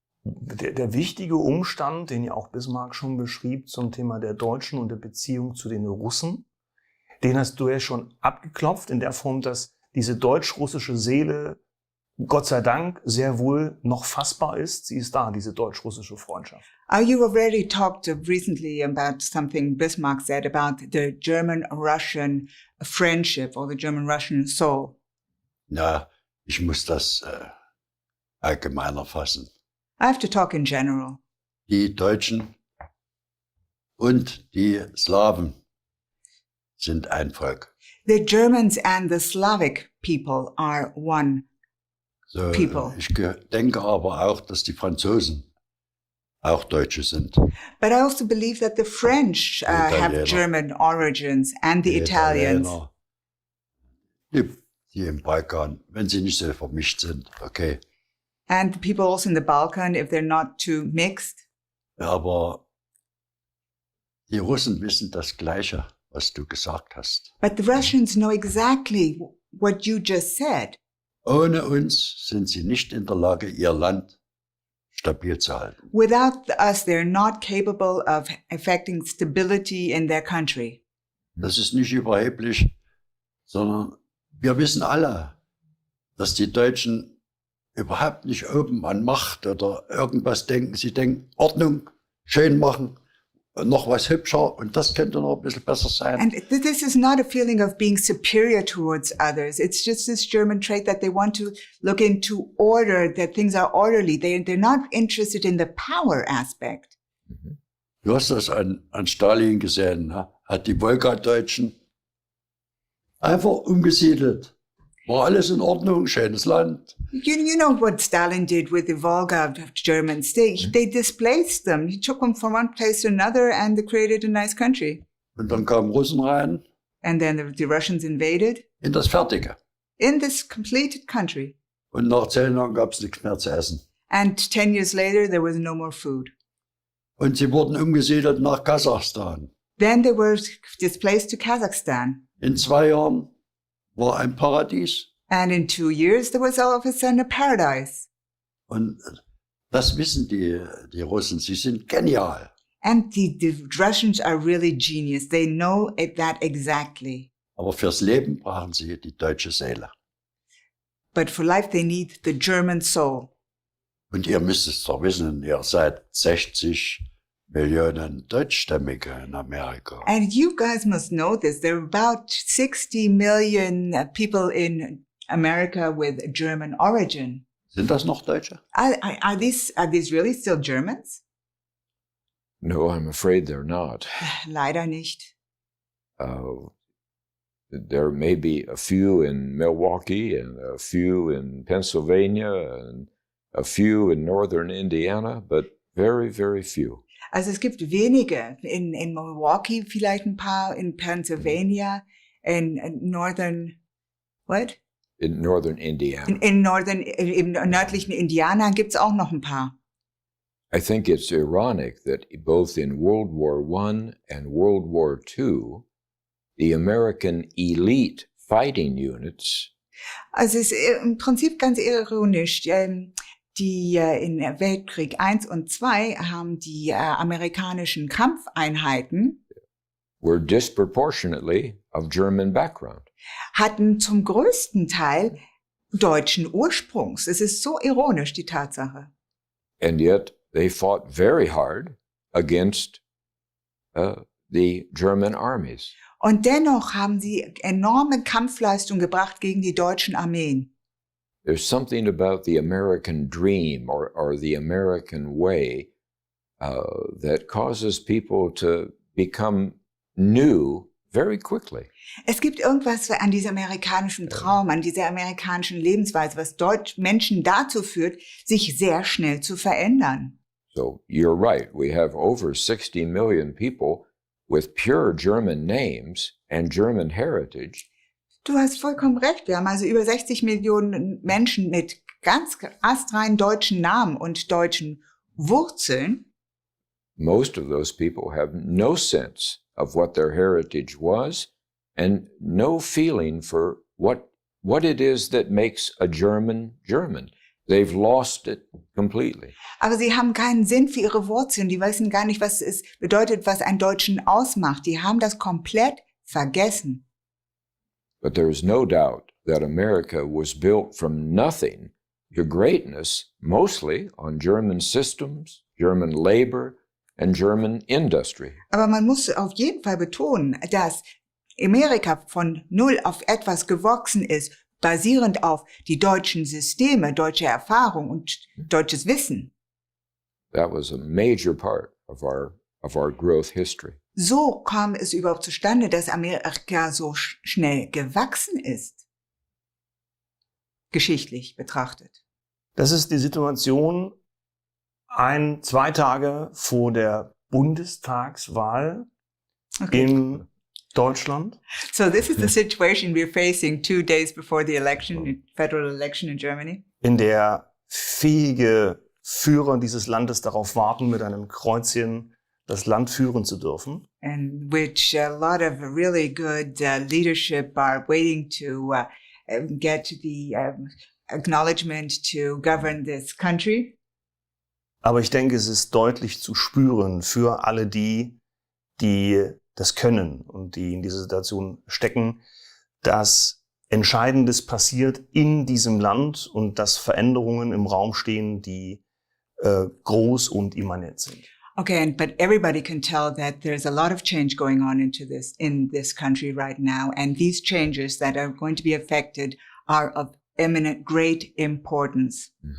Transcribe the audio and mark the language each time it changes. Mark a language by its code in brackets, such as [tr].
[de] Der wichtige Umstand, den ja auch Bismarck schon beschrieb zum Thema der Deutschen und der Beziehung zu den Russen, den hast du ja schon abgeklopft in der Form, dass diese deutsch-russische Seele Gott sei Dank sehr wohl noch fassbar ist. Sie ist da, diese deutsch-russische Freundschaft. [en] You already talked recently about something Bismarck said about the German-Russian friendship or the German-Russian soul. [de] Ja, ich muss das allgemeiner fassen. [en] I have to talk in general. [de] Die Deutschen und die Slawen sind ein Volk. [en] The Germans and the Slavic people are one So, people. [de] Ich denke aber auch, dass die Franzosen auch Deutsche sind. [en] But I also believe that the French have German origins and the Italians. [de] Die im Balkan, wenn sie nicht so vermischt sind, okay. [en] And people also in the Balkan, if they're not too mixed. [de] Aber die Russen wissen das Gleiche, was du gesagt hast. [en] But the Russians know exactly what you just said. [de] Ohne uns sind sie nicht in der Lage, ihr Land stabil zu halten. [en] Without us, they're not capable of affecting stability in their country. [de] Das ist nicht überheblich, sondern wir wissen alle, dass die Deutschen überhaupt nicht oben an Macht oder irgendwas denken. Sie denken, Ordnung, schön machen, noch was hübscher und das könnte noch ein bisschen besser sein. [en] And this is not a feeling of being superior towards others. It's just this German trait that they want to look into order, that things are orderly. They're not interested in the power aspect. [de] Du hast das an Stalin gesehen, ne? Hat die Wolga-Deutschen einfach umgesiedelt. War alles in Ordnung, schönes Land. [en] You know what Stalin did with the Volga Germans. They displaced them. He took them from one place to another and they created a nice country. [de] Und dann kamen Russen rein. [en] And then the Russians invaded. [de] In das Fertige. [en] In this completed country. [de] Und nach 10 Jahren gab es nichts mehr zu essen. [en] And 10 years later, there was no more food. [de] Und sie wurden umgesiedelt nach Kasachstan. [en] Then they were displaced to Kazakhstan. [de] In 2 Jahren war ein Paradies. [en] And in 2 years, there was all of a sudden a paradise. [de] Und das wissen die Russen. Sie sind genial. [en] And the Russians are really genius. They know that exactly. [de] Aber fürs Leben brauchen sie die deutsche Seele. [en] But for life, they need the German soul. [de] Und ihr müsst es doch wissen, ihr seid 60 Millionen Deutschstämmige in Amerika. [en] And you guys must know this. There are about 60 million people in America with German origin. [de] Sind das noch Deutsche? [en] Are these really still Germans? No, I'm afraid they're not. [de] Leider nicht. [en] There may be a few in Milwaukee and a few in Pennsylvania and a few in northern Indiana, but very, very few. [de] Also es gibt wenige in Milwaukee, vielleicht ein paar in Pennsylvania, [en] in northern, what? In northern Indiana. [de] Im nördlichen Indiana gibt's auch noch ein paar. [en] I think it's ironic that both in World War I and World War II, the American elite fighting units. [de] Also es ist im Prinzip ganz ironisch. Die in Weltkrieg 1 und 2 haben die amerikanischen Kampfeinheiten [en] were disproportionately of German background. [de] Hatten zum größten Teil deutschen Ursprungs. Es ist so ironisch, die Tatsache. [en] And yet they fought very hard against the German armies. [de] Und dennoch haben sie enorme Kampfleistung gebracht gegen die deutschen Armeen. [en] there's something about the American dream or the American way that causes people to become new very quickly. [de] Es gibt irgendwas an diesem amerikanischen Traum, an dieser amerikanischen Lebensweise, was Menschen dazu führt, sich sehr schnell zu verändern. [en] So you're right. We have over 60 million people with pure German names and German heritage. [de] Du hast vollkommen recht. Wir haben also über 60 Millionen Menschen mit ganz astreinen deutschen Namen und deutschen Wurzeln. [en] Most of those people have no sense of what their heritage was and no feeling for what it is that makes a German German. They've lost it completely. [de] Aber sie haben keinen Sinn für ihre Wurzeln. Die wissen gar nicht, was es bedeutet, was einen Deutschen ausmacht. Die haben das komplett vergessen. [en] But there is no doubt that America was built from nothing to greatness, mostly on German systems, German labor, and German industry. [de] Aber man muss auf jeden Fall betonen, dass Amerika von null auf etwas gewachsen ist, basierend auf die deutschen Systeme, deutsche Erfahrung und deutsches Wissen. [en] That was a major part of our growth history. [de] So kam es überhaupt zustande, dass Amerika so schnell gewachsen ist, geschichtlich betrachtet. Das ist die Situation 2 Tage vor der Bundestagswahl in Deutschland. [en] So this is the situation we're facing 2 days before the election, federal election in Germany. [de] In der fähige Führer dieses Landes darauf warten, mit einem Kreuzchen das Land führen zu dürfen. [en] In which a lot of really good leadership are waiting to get the acknowledgement to govern this country. [de] Aber ich denke, es ist deutlich zu spüren für alle die das können und die in dieser Situation stecken, dass Entscheidendes passiert in diesem Land und dass Veränderungen im Raum stehen, die groß und immanent sind. [en] Okay, but everybody can tell that there's a lot of change going on in this country right now, and these changes that are going to be affected are of eminent great importance.